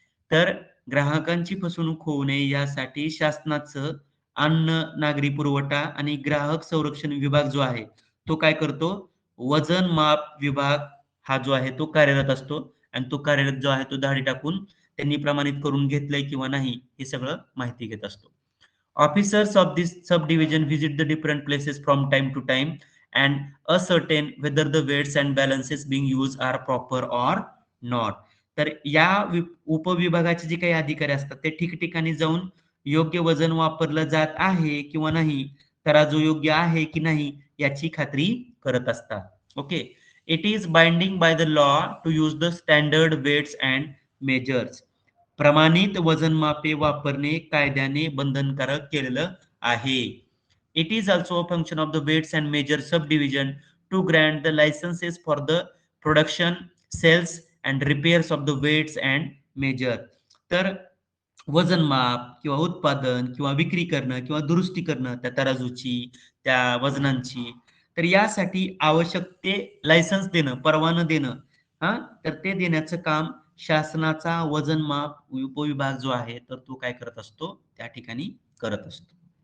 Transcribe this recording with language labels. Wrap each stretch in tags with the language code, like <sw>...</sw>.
<mr>तर ग्राहकांची फसवणूक होऊ नये यासाठी शासनाचं अन्न, नागरी पुरवठा आणि ग्राहक संरक्षण विभाग जो आहे, तो काय करतो? वजन माप विभाग हा जो आहे तो कार्यरत असतो आणि तो कार्यरत जो आहे तो धाडी टाकून त्यांनी प्रमाणित करून घेतलंय किंवा नाही, हे सगळं माहिती घेत असतो.</mr> <en>Officers of this subdivision visit the different places from time to time and ascertain whether the weights and balances being used are proper or not.</en> <mr>तर या उपविभागाचे जे काही अधिकारी असतात ते ठिकठिकाणी जाऊन योग्य वजन वापरलं जात आहे किंवा नाही, तराजू योग्य आहे की नाही याची खात्री करत असतात. Okay.</mr> <en>It is binding by the law to use the standard weights and measures.</en> <mr>प्रमाणित वजनमापे वापरणे कायद्याने बंधनकारक केलेलं आहे.</mr> <en>It is also a function of the weights and measure subdivision to grant the licenses for the production, sales and repairs of the weights and measure.</en> <mr>तर वजनमाप किंवा उत्पादन किंवा विक्री करणं किंवा दुरुस्ती करणं त्या तराजूची, त्या वजनांची, तर यासाठी आवश्यक ते लायसन्स देणं, परवानं देणं, हां, तर ते देण्याचं काम शासनाचा वजनमाप उपविभाग जो आहे, तर तो काय करत असतो, त्या ठिकाणी करत असतो.</mr>